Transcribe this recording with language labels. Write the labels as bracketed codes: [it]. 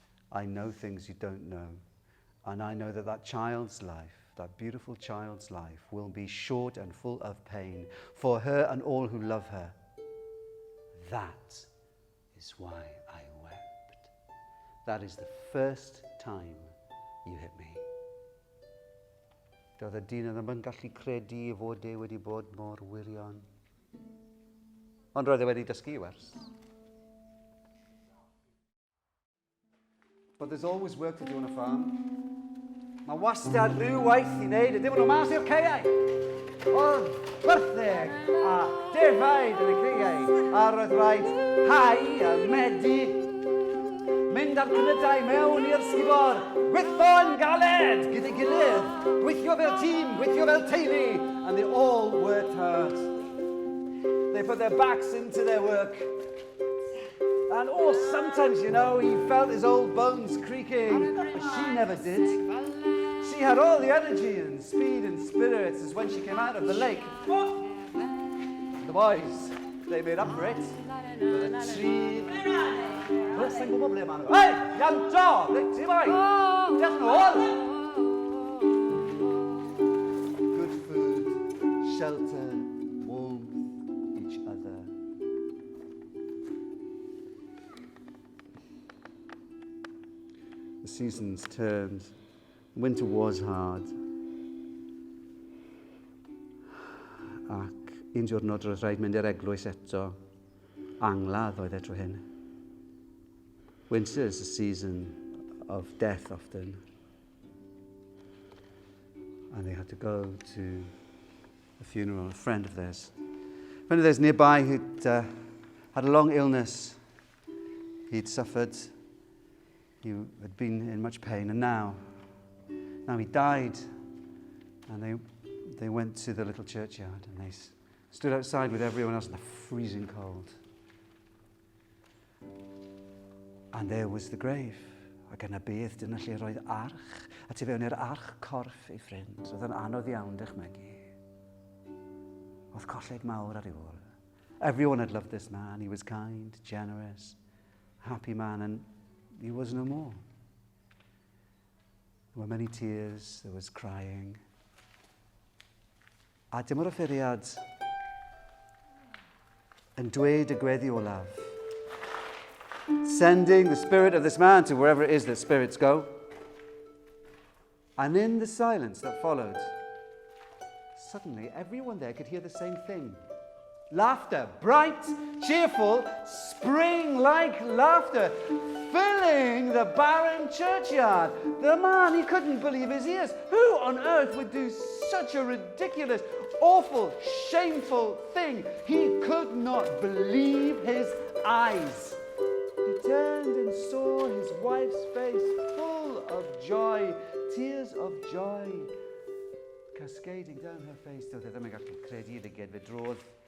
[en] I know things you don't know. And I know that that child's life, that beautiful child's life, will be short and full of pain for her and all who love her. That is why I wept. That is the first time you hit me. [cy] Doedd y dyn ddim yn gallu credu I fod e wedi bod mor wirion. Ond roedd e wedi dysgu wers. [en] But there's always work to do on a farm. [cy] Mae wastad rhyw waith I wneud, a dim ond o mas i'r ceiau. Oedd byrtheg a defaid yn y ceiau, a roedd rhaid hau a medu, mynd mynd ar cnydau mewn i'r sgubor. Gweithio'n galed gyda'i gilydd. Gweithio fel tîm, gweithio fel teulu. [en] And they all worked hard. They put their backs into their work. And sometimes, you know, he felt his old bones creaking. But she never did. She had all the energy and speed and spirits as when she came out of the lake. The boys, they made up for it. For the tree. [cy] Sa'n gwybod ble maen nhw. Hei, Ian Jo, ble ti boi? Diolch yn ôl. [en] Good food, shelter, warmth, each other. The seasons turned. Winter was hard. [cy] Ac un diwrnod roedd rhaid mynd i'r eglwys eto. Angladd oedd e tro hyn. [en] Winter is a season of death often. And they had to go to a funeral of a friend of theirs. A friend of theirs nearby who'd had a long illness. He'd suffered. He had been in much pain, and now he died. And they went to the little churchyard, and they stood outside with everyone else in the freezing cold. And there was the grave. [cy] Ac yna beth, dyna lle roedd arch. A tu fewn i'r arch corff ei ffrind. Oedd yn anodd iawn dychmygu. Oedd colled mawr ar ei ôl. [en] Everyone had loved this man. He was kind, generous, happy man, and he was no more. There were many tears, there was crying. [cy] A dim o'r offeriad yn dweud y gweddi olaf. [en] Sending the spirit of this man to wherever it is that spirits go. And in the silence that followed, suddenly everyone there could hear the same thing. Laughter, bright, cheerful, spring-like laughter, filling the barren churchyard. The man, he couldn't believe his ears. Who on earth would do such a ridiculous, awful, shameful thing? He could not believe his eyes. He turned and saw his wife's face full of joy, tears of joy cascading down her face. [cy] Doedd e ddim yn gallu credu iddi gyd fe drodd.